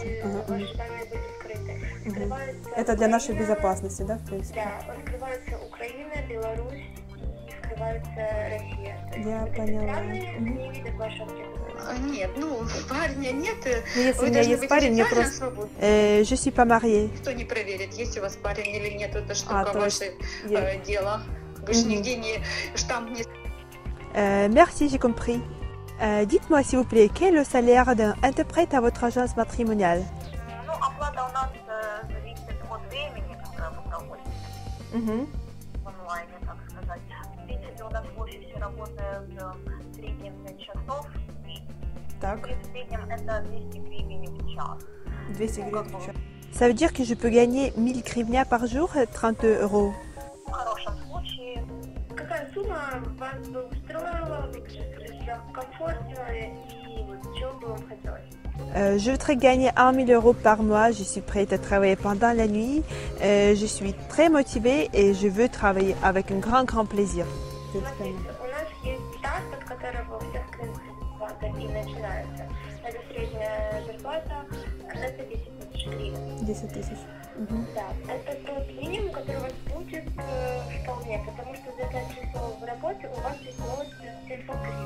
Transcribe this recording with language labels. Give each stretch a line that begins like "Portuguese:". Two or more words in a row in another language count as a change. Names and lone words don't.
Russian: Ваши данные были скрыты. Это для нашей безопасности, да, в принципе? Да, открывается Украина, Беларусь и скрывается Россия. Я поняла. Не видят ваши анкеты. Нет, ну, парня нет. Если у меня есть парень, мне просто...
French: Je suis pas mariée.
Russian: Кто не проверит, есть у вас парень или нет, это штука ваше дело. Вы же нигде не штамп не...
French: Merci, j'ai compris. Dites-moi s'il vous plaît, quel est le salaire d'un interprète à votre agence matrimoniale?
Russian: Ну, оплата у нас зависит от времени, которое вы проводите в онлайне, так сказать. В принципе, у нас в офисе работает в среднем 5 часов. Так. И в среднем это 200 гривен в час. 200 гривен в час.
French: Ça veut dire que je peux gagner 1000 гривня par jour, 30 euros.
Russian: В хорошем случае. Какая сумма вас бы устроила, комфортно и чего бы вам хотелось?
French: Je voudrais gagner 1000 euros par mois. Je suis prête à travailler pendant la nuit. Je suis très motivée et je veux travailler avec un grand plaisir.
Russian: У нас есть старт, от которого всех клиентов хватает. и начинается. Это средняя зарплата, это 10 тысяч гривен. 10 тысяч. Да, это тот минимум, который у вас будет вполне, потому что за 5 часов в работе у вас идет 700 гривен.